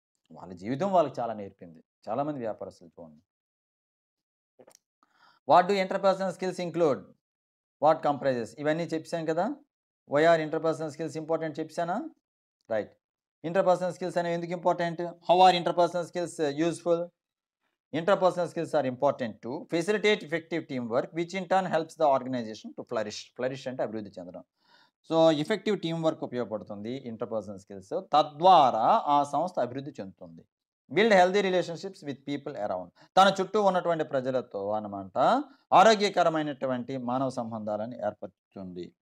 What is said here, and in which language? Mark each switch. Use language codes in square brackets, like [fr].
[te] వాళ్ళ జీవితం వాళ్ళకి చాలా నేర్పింది. చాలామంది వ్యాపారస్తులు చూడండి. [en] What do interpersonal skills include? What comprises? [te] ఇవన్నీ చెప్పేసాను కదా! [en] why are interpersonal skills important [te] చెప్పేసానా? [en] Right. [te] Interpersonal skills అనేవి ఎందుకు important? [en] How are interpersonal skills useful? Interpersonal skills are important to facilitate effective teamwork, which in turn helps the organization to flourish. [te] Flourish అంటే అభివృద్ధి చెందడం. So, effective team work ఉపయోగపడుతుంది interpersonal skills. తద్వారా ఆ సంస్థ అభివృద్ధి చెందుతుంది. [en] Build healthy relationships with people around. [te] తన చుట్టూ ఉన్నటువంటి ప్రజలతో అన్నమాట ఆరోగ్యకరమైనటువంటి మానవ సంబంధాలను ఏర్పరుస్తుంది.